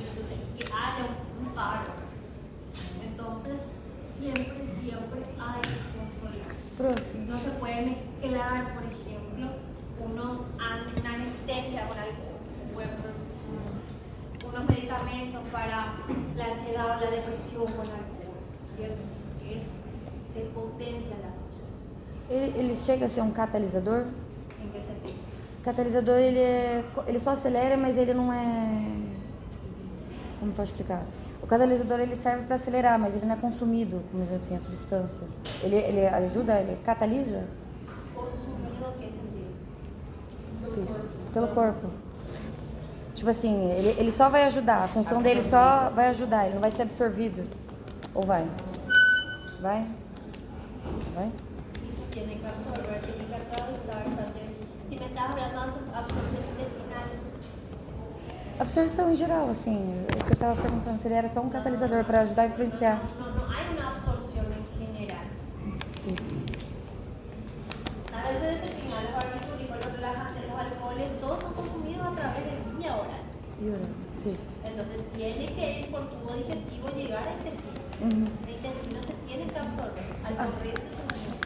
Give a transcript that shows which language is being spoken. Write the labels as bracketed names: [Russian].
[Spanish] Entonces que haya un paro. Entonces, siempre hay que controlar. Profe. No se puede mezclar, por ejemplo, una anestesia con alcohol. Se puede poner unos medicamentos para la ansiedad o la depresión con alcohol, ¿cierto? Se potencia las funções. [Portuguese] Ele chega a ser um catalisador? Em que sentido? Catalisador, ele só acelera, mas ele não é... Como posso explicar? O catalisador, ele serve para acelerar, mas ele não é consumido, como diz assim, a substância. Ele ajuda, ele catalisa? Consumido em que sentido? Isso. Pelo corpo. Tipo assim, ele só vai ajudar, a função dele só vai ajudar, ele não vai ser absorvido. Ou vai? Vai? Vai? [Spanish] Y se tiene que absorber, tiene que atravesar, ¿sabes? Si me estás hablando de absorción intestinal. [Portuguese] Absorção em geral, assim, o que eu estava perguntando, se ele era só um catalisador para ajudar a influenciar. [Spanish] No hay una absorción en general. [Portuguese] Sim. [Spanish] A veces el final, los barbitúricos, los relajantes, los alcoholes, todos son consumidos a través de vía oral. [Portuguese] E ora? Sim. [Spanish] Entonces tiene que ir por tubo digestivo llegar al intestino. El intestino se tiene que absorber al torrente sanguíneo.